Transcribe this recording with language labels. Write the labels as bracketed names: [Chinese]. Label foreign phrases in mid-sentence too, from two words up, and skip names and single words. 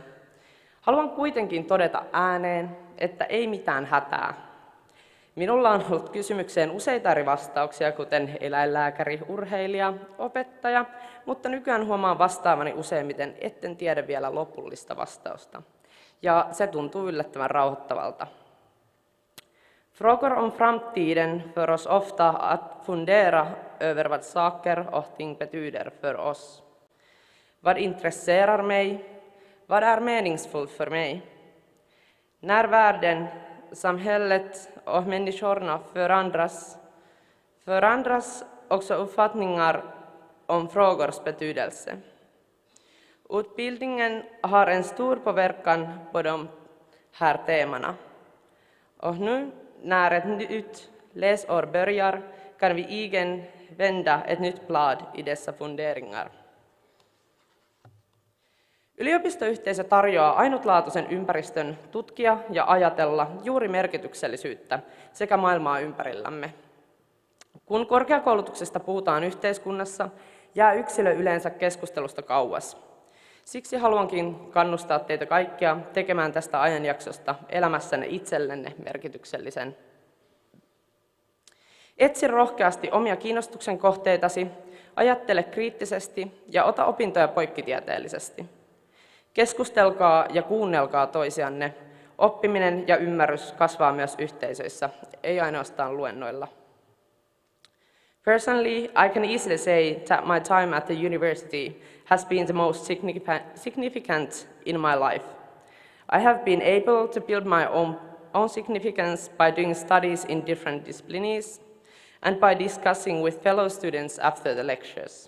[Finnish] Haluan kuitenkin todeta ääneen, että ei mitään hätää. Minulla on ollut kysymykseen useita eri vastauksia, kuten eläinlääkäri, urheilija, opettaja, mutta nykyään huomaan vastaavani useimmiten, etten tiedä vielä lopullista vastausta. Ja se tuntuu yllättävän rauhoittavalta. [Swedish] Frågor om framtiden för oss ofta att fundera över vad saker och ting betyder för oss. Vad intresserar mig? Vad är meningsfullt för mig? När världen, samhället och människorna förändras också uppfattningar om frågors betydelse. Utbildningen har en stor påverkan på de här temana. Och nu när ett nytt läsår börjar kan vi igen vända ett nytt blad i dessa funderingar. [Finnish] Yliopistoyhteisö tarjoaa ainutlaatuisen ympäristön tutkia ja ajatella juuri merkityksellisyyttä sekä maailmaa ympärillämme. Kun korkeakoulutuksesta puhutaan yhteiskunnassa, jää yksilö yleensä keskustelusta kauas. Siksi haluankin kannustaa teitä kaikkia tekemään tästä ajanjaksosta elämässänne itsellenne merkityksellisen. Etsi rohkeasti omia kiinnostuksen kohteitasi, ajattele kriittisesti ja ota opintoja poikkitieteellisesti. Keskustelkaa ja kuunnelkaa toisianne. Oppiminen ja ymmärrys kasvaa myös yhteisöissä, ei ainoastaan luennoilla. [English] Personally, I can easily say that my time at the university has been the most significant in my life. I have been able to build my own significance by doing studies in different disciplines and by discussing with fellow students after the lectures.